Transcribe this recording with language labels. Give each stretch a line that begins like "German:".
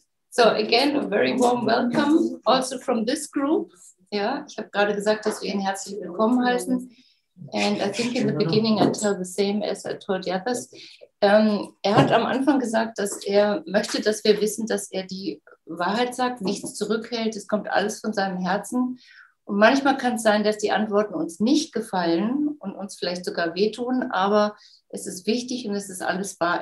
English: So again, a very warm welcome also from this group.
German: Ja, ich habe gerade gesagt, dass wir ihn herzlich willkommen heißen.
English: And I think in the beginning I tell the same as I told the others.
German: Hat am Anfang gesagt, dass er möchte, dass wir wissen, dass er die Wahrheit sagt, nichts zurückhält. Es kommt alles von seinem Herzen. Und manchmal kann es sein, dass die Antworten uns nicht gefallen und uns vielleicht sogar wehtun, aber es ist wichtig und es ist alles wahr.